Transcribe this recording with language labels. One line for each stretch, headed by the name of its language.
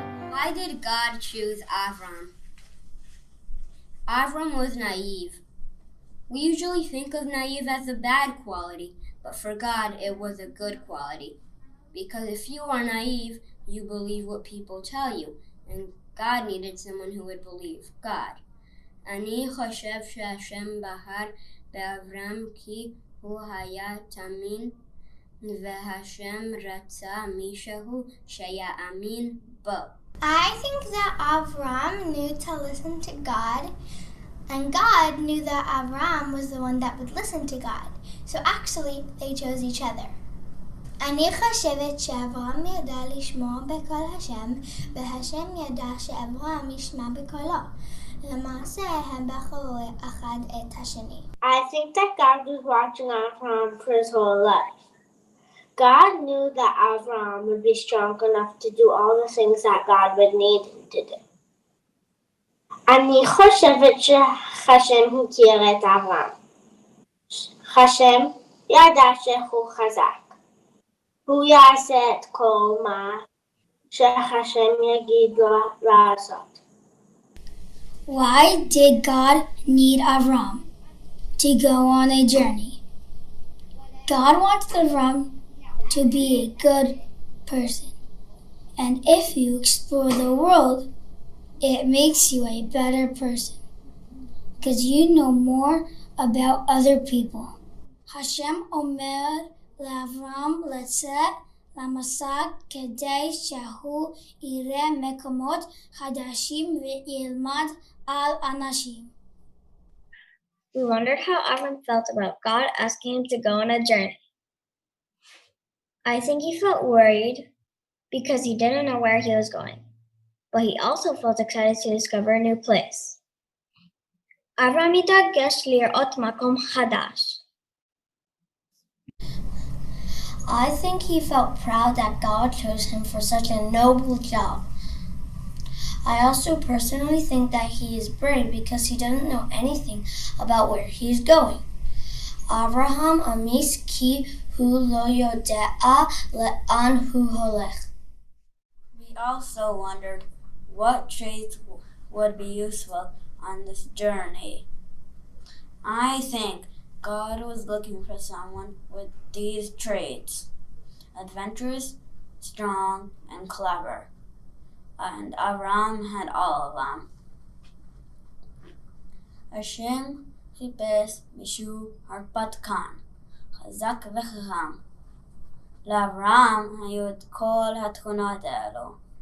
English: Why did God choose Avram? Avram was naive. We usually think of naive as a bad quality, but for God it was a good quality. Because if you are naive, you believe what people tell you, and God needed someone who would believe God.
Hebrew: אני חושב שהשם בחר באברהם כי הוא היה תמים, והשם רצה מישהו שיאמין בו.
English: I think that Avram knew to listen to God, and God knew that Avram was the one that would listen to God. So actually, they chose each other.
Hebrew: אני חושבת שאברהם ידע לשמוע בקול השם, והשם ידע שאברהם ישמע בקולו. למעשה, הם בחרו אחד את השני.
English: I think that God was watching Avram for his whole life. God knew that Avram would be strong enough to do all the things that God would need him to do.
Hebrew: אני חושבת שהשם הכיר את אברהם. השם ידע שהוא חזק. הוא יעשה את כל מה שהשם יגיד לו לעשות.
English: Why did God need Avram to go on a journey? God wants Avram to be a good person. And if you explore the world, it makes you a better person. Because you know more about other people.
Hebrew: Hashem omer לאברהם לצאת למסע כדי שהוא יראה מקומות חדשים וילמד על אנשים.
English: We wondered how Avram felt about God asking him to go on a journey. I think he felt worried because he didn't know where he was going, but he also felt excited to discover a new place.
Hebrew: Avram התרגש לראות מקום חדש.
English: I think he felt proud that God chose him for such a noble job. I also personally think that he is brave because he doesn't know anything about where he is going.
Hebrew: Avraham amis ki hu lo yodea le'an hu holech.
English: We also wondered what traits would be useful on this journey. I think God was looking for someone with these traits: adventurous, strong, and clever. And Avram had all of them.
Hebrew: Hashem חיפש מישהו הרפתקן, חזק וחכם. לאברהם היו את כל התכונות האלו.